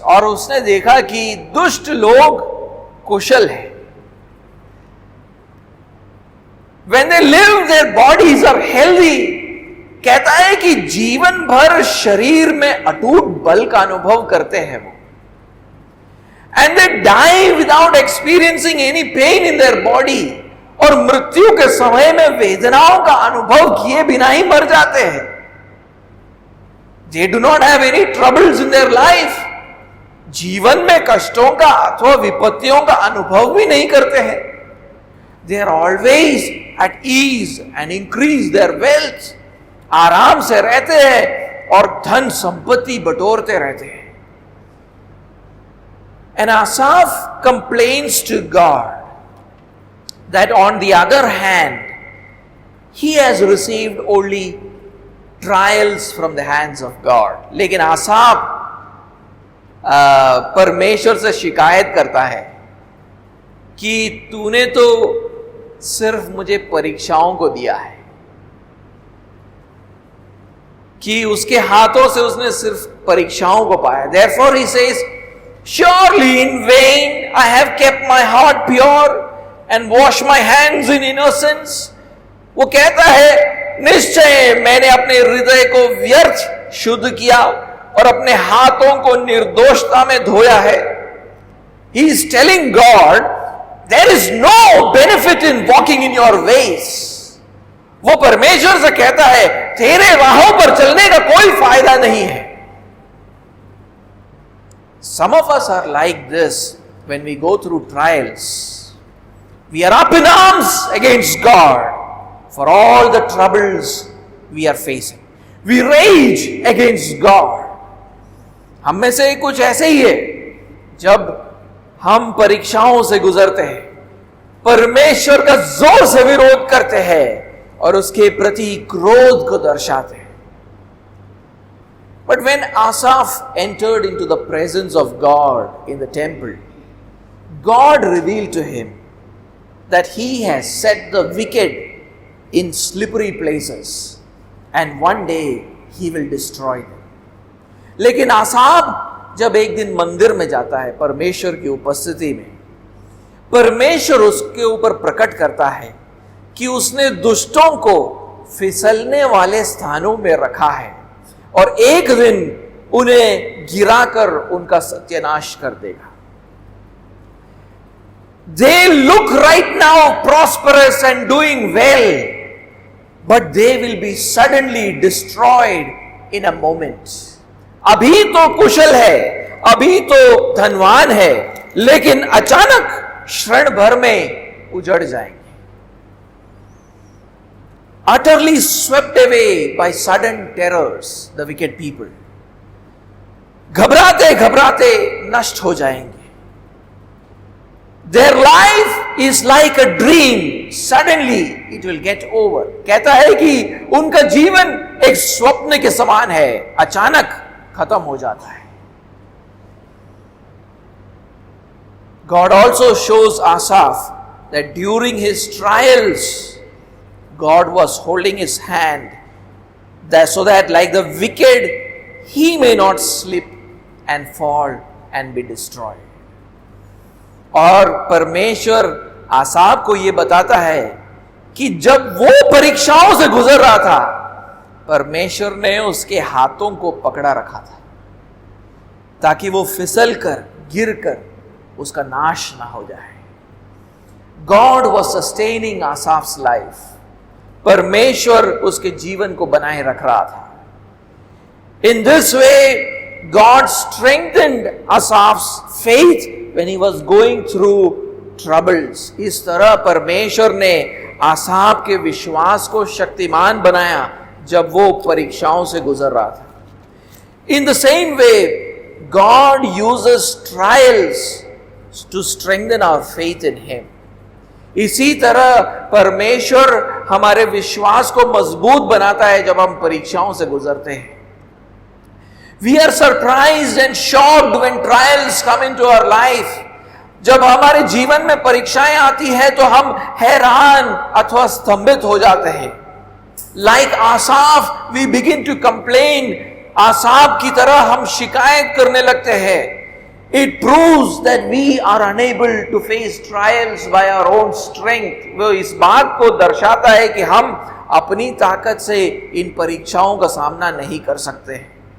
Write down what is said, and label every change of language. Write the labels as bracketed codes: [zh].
[hi] और उसने देखा कि दुष्ट लोग कुशल हैं. [en] When they live, their bodies are healthy. [hi] कहता है कि जीवन भर शरीर में अटूट बल का अनुभव करते हैं वो. [en] And they die without experiencing any pain in their body. [hi] और मृत्यु के समय में वेदनाओं का अनुभव किए बिना ही मर जाते हैं. [en] They do not have any troubles in their life. [hi] जीवन में कष्टों का अथवा विपत्तियों का अनुभव भी नहीं करते हैं. [en] They are always at ease and increase their wealth. [hi] आराम से रहते हैं और धन संपत्ति बटोरते रहते हैं. [en] And Asaph complains to God that on the other hand, he has received only trials from the hands of God. [hi] लेकिन आसाफ परमेश्वर से शिकायत करता है कि तूने तो सिर्फ मुझे परीक्षाओं को दिया है, कि उसके हाथों से उसने सिर्फ परीक्षाओं को पाया. [en] Therefore he says, surely in vain I have kept my heart pure and washed my hands in innocence. [hi] वो कहता है निश्चय मैंने अपने हृदय को व्यर्थ शुद्ध किया और अपने हाथों को निर्दोषता में धोया है. [en] He is telling God, there is no benefit in walking in your ways. [hi] वो परमेश्वर से कहता है तेरे राहों पर चलने का कोई फायदा नहीं है. [en] Some of us are like this when we go through trials. We are up in arms against God for all the troubles we are facing. We rage against God. [hi] हम में से कुछ ऐसे ही है, जब हम परीक्षाओं से गुजरते हैं, परमेश्वर का जोर से विरोध करते हैं और उसके प्रति क्रोध को दर्शाते हैं. [en] But when Asaph entered into the presence of God in the temple, God revealed to him that he has set the wicked in slippery places and one day he will destroy them. [hi] लेकिन आसाफ जब एक दिन मंदिर में जाता है परमेश्वर की उपस्थिति में, परमेश्वर उसके ऊपर प्रकट करता है कि उसने दुष्टों को फिसलने वाले स्थानों में रखा है और एक दिन उन्हें गिराकर उनका सत्यानाश कर देगा। [en] They look right now prosperous and doing well, but they will be suddenly destroyed in a moment. [hi] अभी तो कुशल है, अभी तो धनवान है, लेकिन अचानक क्षण भर में उजड़ जाएंगे। [en] Utterly swept away by sudden terrors, the wicked people. [hi] घबराते घबराते नष्ट हो जाएंगे। [en] Their life is like a dream. Suddenly it will get over. [hi] कहता है कि उनका जीवन एक स्वप्न के समान है, अचानक खत्म हो जाता है। [en] God also shows Asaph that during his trials, God was holding his hand, so that like the wicked, he may not slip and fall and be destroyed. [hi] और परमेश्वर आसाफ को यह बताता है कि जब वो परीक्षाओं से गुजर रहा था, परमेश्वर ने उसके हाथों को पकड़ा रखा था ताकि वो फिसल कर गिर कर उसका नाश ना हो जाए। [en] God was sustaining Asaph's life. [hi] परमेश्वर उसके जीवन को बनाए रख रहा था। [en] In this way, God strengthened Asaph's faith when he was going through troubles. [hi] इस तरह परमेश्वर ने आसाफ के विश्वास को शक्तिमान बनाया जब वो परीक्षाओं से गुजर रहा था। [en] In the same way, God uses trials to strengthen our faith in Him. [hi] इसी तरह परमेश्वर हमारे विश्वास को मजबूत बनाता है जब हम परीक्षाओं से गुजरते हैं। [en] We are surprised and shocked when trials come into our life. [hi] जब हमारे जीवन में परीक्षाएं आती हैं तो हम हैरान अथवा स्तंभित हो जाते हैं। [en] Like Asaph, we begin to complain. [hi] आसाफ की तरह हम शिकायत करने लगते हैं। [en] It proves that we are unable to face trials by our own strength. [hi] वो इस बात को दर्शाता है कि हम अपनी ताकत से इन परीक्षाओं का सामना नहीं कर सकते हैं।